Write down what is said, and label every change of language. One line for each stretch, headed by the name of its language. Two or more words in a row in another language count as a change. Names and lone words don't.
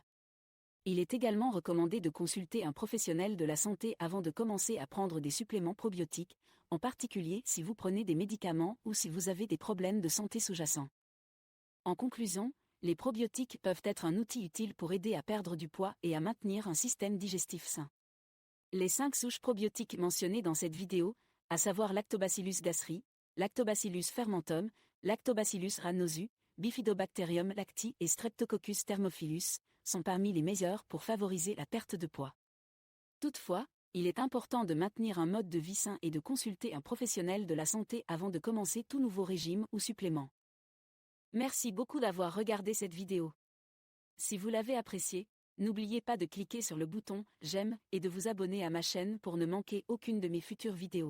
French: Il est également recommandé de consulter un professionnel de la santé avant de commencer à prendre des suppléments probiotiques, en particulier si vous prenez des médicaments ou si vous avez des problèmes de santé sous-jacents. En conclusion, les probiotiques peuvent être un outil utile pour aider à perdre du poids et à maintenir un système digestif sain. Les 5 souches probiotiques mentionnées dans cette vidéo, à savoir Lactobacillus gasseri, Lactobacillus fermentum, Lactobacillus rhamnosus, Bifidobacterium lacti et Streptococcus thermophilus, sont parmi les meilleurs pour favoriser la perte de poids. Toutefois, il est important de maintenir un mode de vie sain et de consulter un professionnel de la santé avant de commencer tout nouveau régime ou supplément. Merci beaucoup d'avoir regardé cette vidéo. Si vous l'avez appréciée, n'oubliez pas de cliquer sur le bouton « J'aime » et de vous abonner à ma chaîne pour ne manquer aucune de mes futures vidéos.